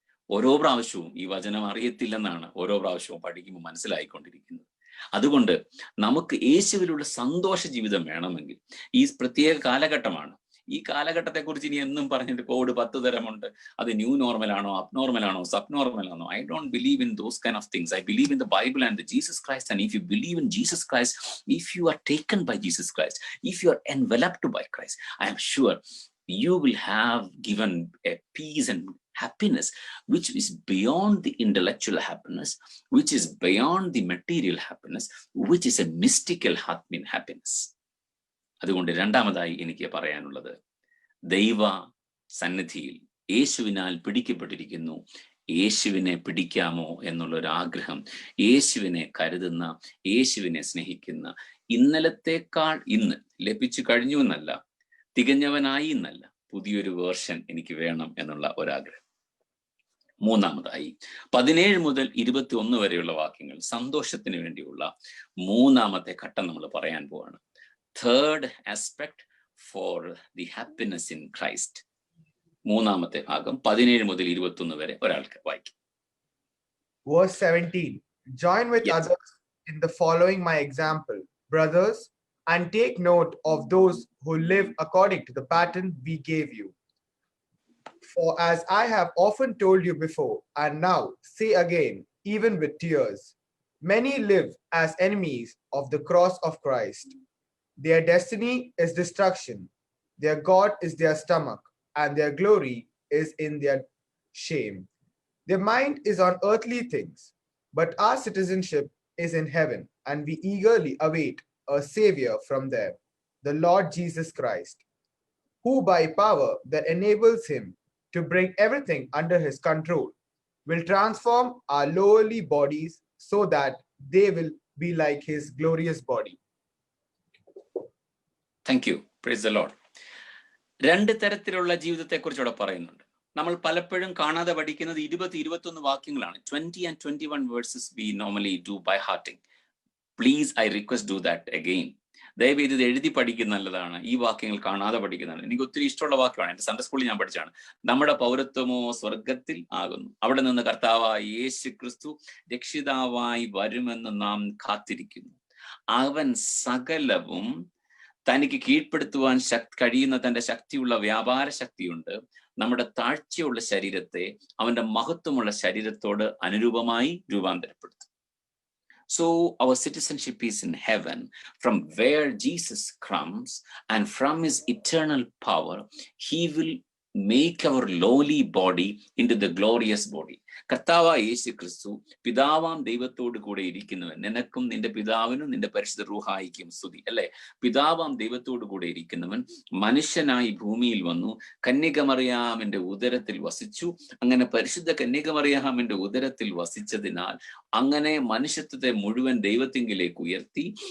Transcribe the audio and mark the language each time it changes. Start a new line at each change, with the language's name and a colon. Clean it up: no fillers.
Malayalam: ഓരോ പ്രാവശ്യവും ഈ വചനം അറിയത്തില്ലെന്നാണ് ഓരോ പ്രാവശ്യവും പഠിക്കുമ്പോൾ മനസ്സിലായിക്കൊണ്ടിരിക്കുന്നത്. അതുകൊണ്ട് നമുക്ക് യേശുവിലുള്ള സന്തോഷ ജീവിതം വേണമെങ്കിൽ ഈ പ്രത്യേക കാലഘട്ടമാണ്. ഈ കാലഘട്ടത്തെക്കുറിച്ച് ഇനി എന്നും പറഞ്ഞിട്ട് കോവിഡ് 10 തരമുണ്ട്. അത്
English: new normal
Malayalam: ആണോ, അബ്നോർമൽ ആണോ, സബ്നോർമൽ ആണോ?
English: I don't believe in those kind of things. I believe in the Bible and Jesus Christ. And if you believe in Jesus Christ, if you are taken by Jesus Christ, if you are enveloped by Christ, I am sure you will have given a peace and happiness which is beyond the intellectual happiness, which is beyond the material happiness, which is a mystical happiness.
Malayalam: അതുകൊണ്ട് രണ്ടാമതായി എനിക്ക് പറയാനുള്ളത്, ദൈവ സന്നിധിയിൽ യേശുവിനാൽ പിടിക്കപ്പെട്ടിരിക്കുന്നു. യേശുവിനെ പിടിക്കാമോ എന്നുള്ളൊരാഗ്രഹം, യേശുവിനെ കരുതുന്ന, യേശുവിനെ സ്നേഹിക്കുന്ന, ഇന്നലത്തേക്കാൾ ഇന്ന് ലഭിച്ചു കഴിഞ്ഞു എന്നല്ല, തികഞ്ഞവനായി എന്നല്ല, പുതിയൊരു വേർഷൻ എനിക്ക് വേണം എന്നുള്ള ഒരാഗ്രഹം. മൂന്നാമതായി 17 മുതൽ 21 വരെയുള്ള വാക്യങ്ങൾ സന്തോഷത്തിന് വേണ്ടിയുള്ള മൂന്നാമത്തെ ഘട്ടം നമ്മൾ പറയാൻ പോവാണ്.
English: Third aspect for the happiness in Christ.
Malayalam: മൂന്നാമത്തെ ഭാഗം 17 മുതൽ 21 വരെ ഒരാൾക്ക് വായിക്കും.
English: Verse 17. Join with others in the following my example, brothers, and take note of those who live according to the pattern we gave you. For as I have often told you before, and now say again, even with tears, many live as enemies of the cross of Christ. Their destiny is destruction, their God is their stomach, and their glory is in their shame. Their mind is on earthly things, but our citizenship is in heaven, and we eagerly await a Savior from there, the Lord Jesus Christ, who by power that enables him to bring everything under his control will transform our lowly bodies so that they will be like his glorious body. Thank you. Praise the Lord.
Malayalam: രണ്ട് തരത്തിലുള്ള ജീവിതത്തെക്കുറിച്ച് ഇവിടെ പറയുന്നുണ്ട്. നമ്മൾ പലപ്പോഴും കാണാതെ പഠിക്കുന്നത് 20-21 വാക്യങ്ങളാണ്.
English: 20 and 21 verses we normally do by hearting. Please, I request do that again.
Malayalam: ദയവ് ഇത് എഴുതി പഠിക്കുന്ന നല്ലതാണ്. ഈ വാക്യങ്ങൾ കാണാതെ പഠിക്കുന്നതാണ്. എനിക്ക് ഒത്തിരി ഇഷ്ടമുള്ള വാക്യമാണ്. എൻ്റെ സൺഡേ സ്കൂളിൽ ഞാൻ പഠിച്ചാണ്. നമ്മുടെ പൗരത്വമോ സ്വർഗത്തിൽ ആകുന്നു. അവിടെ നിന്ന് കർത്താവായ യേശു ക്രിസ്തു രക്ഷിതാവായി വരുമെന്ന് നാം കാത്തിരിക്കുന്നു. അവൻ സകലവും തനിക്ക് കീഴ്പ്പെടുത്തുവാൻ കഴിയുന്ന തന്റെ ശക്തിയുള്ള വ്യാപാര ശക്തിയുണ്ട്. നമ്മുടെ താഴ്ചയുള്ള ശരീരത്തെ അവന്റെ മഹത്വമുള്ള ശരീരത്തോട് അനുരൂപമായി രൂപാന്തരപ്പെടുത്തും.
English: So our citizenship is in heaven, from where Jesus comes, and from his eternal power, he will make our lowly body into the glorious body.
Malayalam: കർത്താവായ യേശു ക്രിസ്തു പിതാവാം ദൈവത്തോട് കൂടെ ഇരിക്കുന്നവൻ. നിനക്കും നിന്റെ പിതാവിനും നിന്റെ പരിശുദ്ധ റൂഹായിക്കും സ്തുതി, അല്ലെ? പിതാവാം ദൈവത്തോട് കൂടെ ഇരിക്കുന്നവൻ മനുഷ്യനായി ഭൂമിയിൽ വന്നു, കന്യകമറിയാമിന്റെ ഉദരത്തിൽ വസിച്ചു. അങ്ങനെ പരിശുദ്ധ കന്യകമറിയാമിന്റെ ഉദരത്തിൽ വസിച്ചതിനാൽ അങ്ങനെ മനുഷ്യത്വത്തെ മുഴുവൻ ദൈവത്തിങ്കിലേക്ക് ഉയർത്തി.